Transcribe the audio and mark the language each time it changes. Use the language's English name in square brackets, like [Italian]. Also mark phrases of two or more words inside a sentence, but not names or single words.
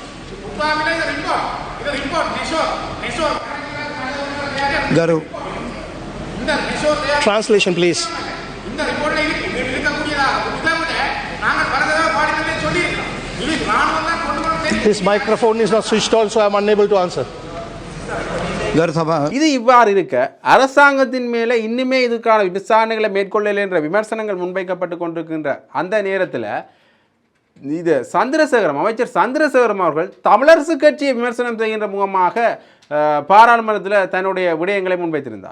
[Sinhala] ගරු [English] Translation please. His microphone is not switched on, so I am unable to answer. [Sinhala] ගරු සභා [Tamil] இது இவ்வாறு இருக்க அரசாங்கத்தின் மேலே இன்னுமே இதுக்கான விசாரணைகளை மேற்கொள்ளலை என்ற விமர்சனங்கள் முன்வைக்கப்பட்டு கொண்டிருக்கின்ற அந்த நேரத்தில் இது அமைச்சர் சந்திரசேகரம் அவர்கள் தமிழரசு கட்சியை விமர்சனம் செய்கின்ற முகமாக பாராளுமன்றத்தில் தன்னுடைய விடயங்களை முன்வைத்திருந்தார்.